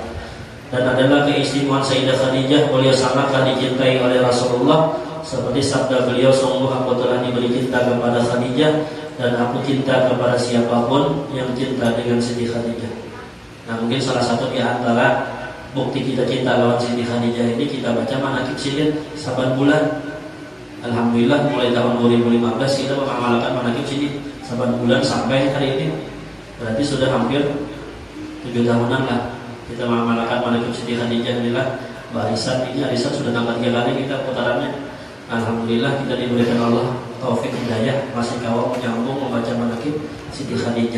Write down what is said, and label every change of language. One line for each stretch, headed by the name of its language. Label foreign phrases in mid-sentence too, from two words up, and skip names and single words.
Indonesian: Dan adalah keistimewaan Sayyidah Khadijah, beliau sangatlah dicintai oleh Rasulullah, seperti sabda beliau, sungguh aku telah diberi cinta kepada Khadijah, dan aku cinta kepada siapapun yang cinta dengan Siti Khadijah.
Banjar: Nah, mungkin salah satu di antara bukti kita cinta lawan Siti Khadijah ini kita baca manaqib Sidin saban bulan. Alhamdulillah mulai tahun 2015 kita mengamalkan manaqib Sidin saban bulan sampai hari ini.
Indonesian: Berarti sudah hampir 7 tahunan lah kita mengamalkan manaqib Siti Khadijah. Inilah barisan sudah tambah 3 kali kita putarannya.
Banjar: Alhamdulillah kita diberikan Allah taufik hidayah masih kawal menyambung membaca manaqib Siti Khadijah.